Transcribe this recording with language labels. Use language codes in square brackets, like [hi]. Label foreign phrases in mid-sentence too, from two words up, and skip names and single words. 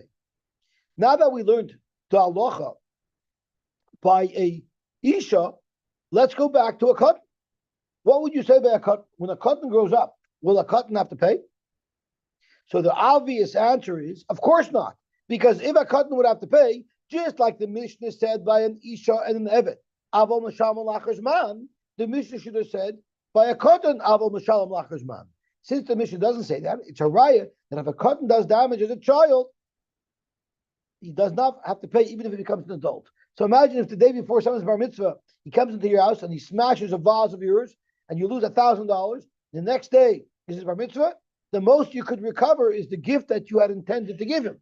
[en] Now that we learned the halacha by a isha, let's go back to a katan. What would you say by a katan? When a katan grows up, will a katan have to pay? So the obvious answer is, of course not. Because if a katan would have to pay, just like the Mishnah said by an isha and an evet, [he] אבל משלם לאחר זמן, [en] the Mishnah should have said by a katan [he] אבל משלם לאחר זמן. [en] Since the Mishnah doesn't say that, it's a raya that if a katan does damage as a child, he does not have to pay even if he becomes an adult. So imagine if the day before someone's bar mitzvah, he comes into your house and he smashes a vase of yours and you lose $1,000. The next day is his bar mitzvah. The most you could recover is the gift that you had intended to give him.